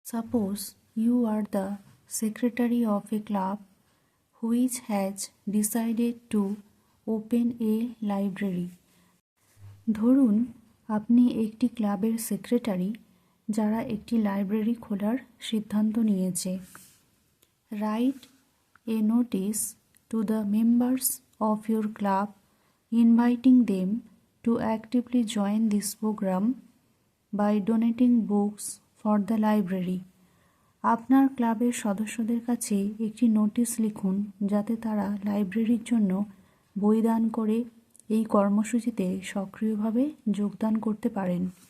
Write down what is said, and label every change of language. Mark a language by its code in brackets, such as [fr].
[en] Suppose you are the secretary of a club which has decided to open a library. [bn] ধরুন আপনি একটি ক্লাবের secretary যারা একটি লাইব্রেরি খোলার সিদ্ধান্ত নিয়েছে। [en] Write a notice to the members of your club inviting them to actively join this program by donating books for the library. [bn] আপনার ক্লাবের সদস্যদের কাছে একটি নোটিশ লিখুন যাতে তারা লাইব্রেরির জন্য বই দান করে এই কর্মসূচিতে সক্রিয়ভাবে যোগদান করতে পারেন।